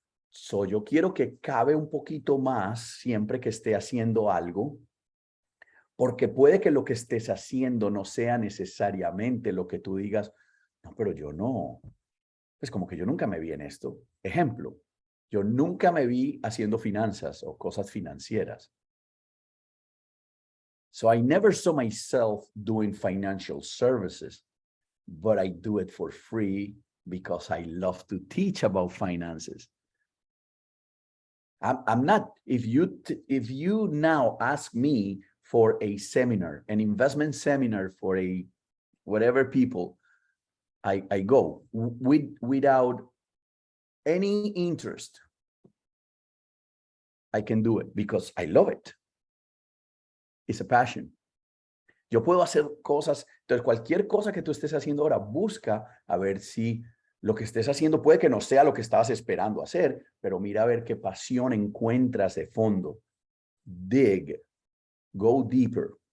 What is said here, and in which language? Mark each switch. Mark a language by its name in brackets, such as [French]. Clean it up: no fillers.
[Spanish] So yo quiero que cabe un poquito más siempre que esté haciendo algo, porque puede que lo que estés haciendo no sea necesariamente lo que tú digas, no, pero yo no. Pues como que yo nunca me vi en esto. Ejemplo, yo nunca me vi haciendo finanzas o cosas financieras. [English] So I never saw myself doing financial services, but I do it for free because I love to teach about finances. I'm not, if you now ask me for a seminar, an investment seminar for a whatever people, I go without any interest. I can do it because I love it. It's a passion. [Spanish] Yo puedo hacer cosas, entonces cualquier cosa que tú estés haciendo ahora, busca a ver si lo que estés haciendo puede que no sea lo que estabas esperando hacer, pero mira a ver qué pasión encuentras de fondo. [English] Dig, go deeper.